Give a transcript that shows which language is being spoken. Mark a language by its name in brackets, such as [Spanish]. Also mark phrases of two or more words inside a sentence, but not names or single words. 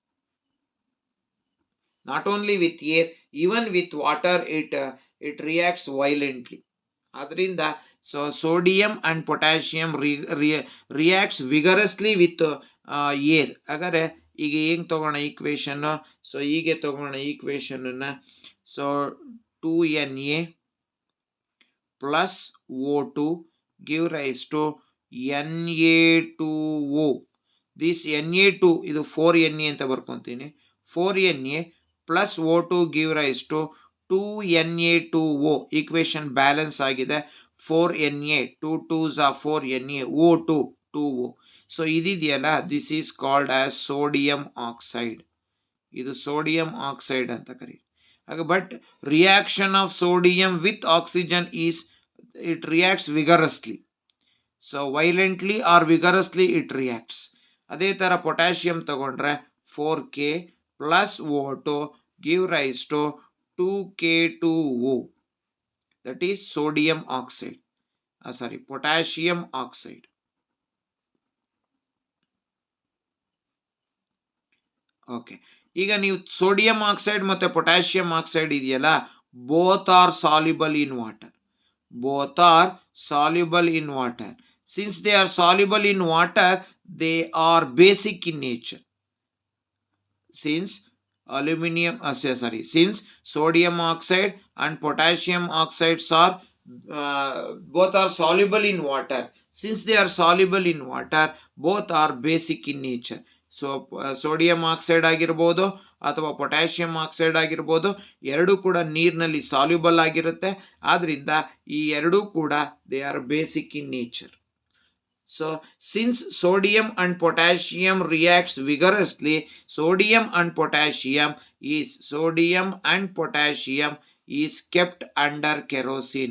[English] not only with air, even with water it reacts violently. ಅದರಿಂದ sodium and potassium reacts vigorously with air. [Kannada] ಹಾಗಾದರೆ ಈಗ ಹೆಂಗೆ ತಗೋಣ ಈಕ್ವೇಶನ್? ಸೊ ಹೀಗೆ ತಗೋಣ ಈಕ್ವೇಶನ್ನ. [English] ಸೊ 2Na plus O2 give rise to Na2O. [Kannada] This Na2 ಇದು 4Na ಅಂತ ಬರ್ಕೊಂತೀನಿ. [English] 4Na plus O2 give rise to 2Na2O. equation balance [Kannada] ಆಗಿದೆ. [English] 4Na 2 2s are 4Na O2 2O. ಸೊ ಇದಿದೆಯಲ್ಲ, this is called as sodium oxide. [Kannada] ಇದು ಸೋಡಿಯಂ ಆಕ್ಸೈಡ್ ಅಂತ ಕರೀತಾರೆ. [English] but reaction of sodium with oxygen is it reacts vigorously. So violently or vigorously it reacts. [Kannada] ಅದೇ ತರ ಪೊಟ್ಯಾಷಿಯಂ ತಗೊಂಡ್ರೆ [English] 4K plus O2 give rise to 2K2O. That is sodium oxide. Potassium oxide. [Kannada] ಓಕೆ, ಈಗ ನೀವು [English] sodium oxide [Kannada] ಮತ್ತೆ [English] potassium oxide [Kannada] ಇದೆಯಲ್ಲ, [English] both are soluble in water. Both are soluble in water. Since they are soluble in water, they are basic in nature. Since sodium oxide and potassium oxides are both are soluble in water. Since they are soluble in water, both are basic in nature. [Kannada] ಸೊ [English] sodium oxide [Kannada] ಆಗಿರ್ಬೋದು ಅಥವಾ [English] potassium oxide [Kannada] ಆಗಿರ್ಬೋದು, ಎರಡೂ ಕೂಡ ನೀರಿನಲ್ಲಿ ಸಾಲ್ಯುಬಲ್ ಆಗಿರುತ್ತೆ. ಆದ್ರಿಂದ ಈ ಎರಡೂ ಕೂಡ [English] they are basic in nature. so since sodium and potassium reacts vigorously, sodium and potassium is kept under kerosene.